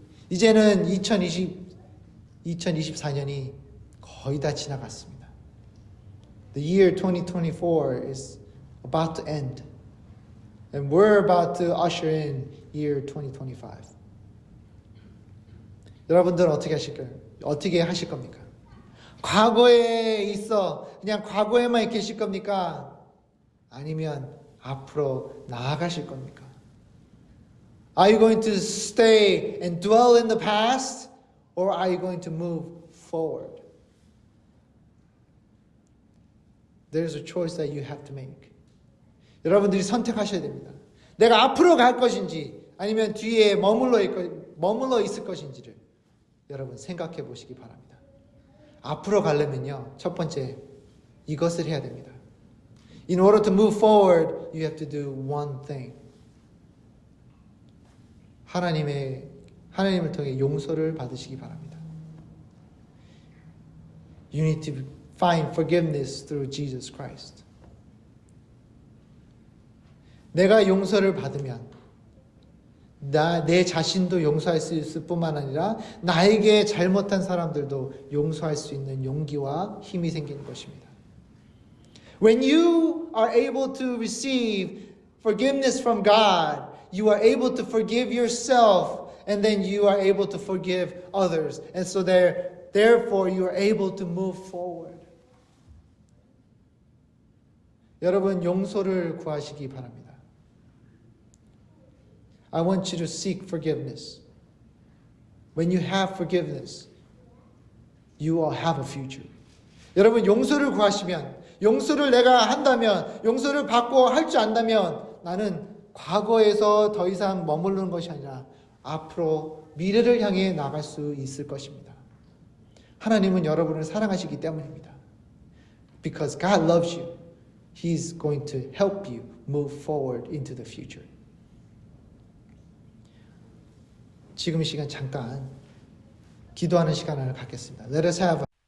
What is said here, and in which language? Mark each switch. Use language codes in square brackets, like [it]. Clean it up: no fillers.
[ko] 이제는 2024년이 거의 다 지나갔습니다. [en] The year 2024 is about to end. And we're about to usher in year 2025. [ko] 여러분들은 어떻게 하실 겁니까? 과거에 있어 그냥 과거에만 계실 겁니까? 아니면 앞으로 나아가실 겁니까? [en] Are you going to stay and dwell in the past, or are you going to move forward? There's a choice that you have to make. [ko] 여러분들이 선택하셔야 됩니다. 내가 앞으로 갈 것인지 아니면 뒤에 머물러 있을 것인지를 여러분 생각해 보시기 바랍니다. 앞으로 가려면요, 첫 번째 이것을 해야 됩니다. [en] In order to move forward, you have to do one thing. [ko] 하나님을 통해 용서를 받으시기 바랍니다. [en] You need to find forgiveness through Jesus Christ. [ko] 내가 용서를 받으면 내 자신도 용서할 수 있을 뿐만 아니라 나에게 잘못한 사람들도 용서할 수 있는 용기와 힘이 생기는 것입니다. [en] When you are able to receive forgiveness from God, you are able to forgive yourself, and then you are able to forgive others. And so therefore you are able to move forward. [ko] 여러분 용서를 구하시기 바랍니다. [en] I want you to seek forgiveness. When you have forgiveness, you will have a future. [ko] 여러분 용서를 구하시면, 용서를 내가 한다면, 용서를 받고 할 줄 안다면 나는 과거에서 더 이상 머무르는 것이 아니라 앞으로 미래를 향해 나갈 수 있을 것입니다. 하나님은 여러분을 사랑하시기 때문입니다. [en] Because God loves you, He's going to help you move forward into the future. [ko] 지금 이 시간 잠깐 기도하는 시간을 갖겠습니다. [en] Let us have